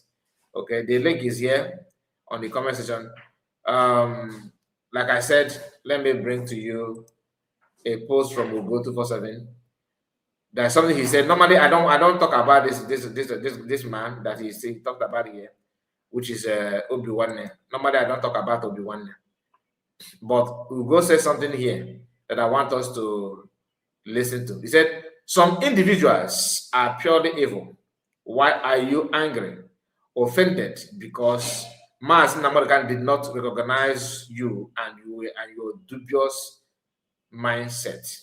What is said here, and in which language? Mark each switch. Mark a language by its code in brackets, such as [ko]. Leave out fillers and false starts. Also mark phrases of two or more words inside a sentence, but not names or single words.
[en] Okay, the link is here on the comment section. Like I said, let me bring to you a post from Ugo247. There's something he said. Normally, I don't talk about this man that he talked about here, which is Obi-Wan. Normally, I don't talk about Obi-Wan, but Ugo said something here that I want us to listen to. He said, "Some individuals are purely evil. Why are you angry, offended because Mars Namorgan did not recognize you and your dubious mindset?"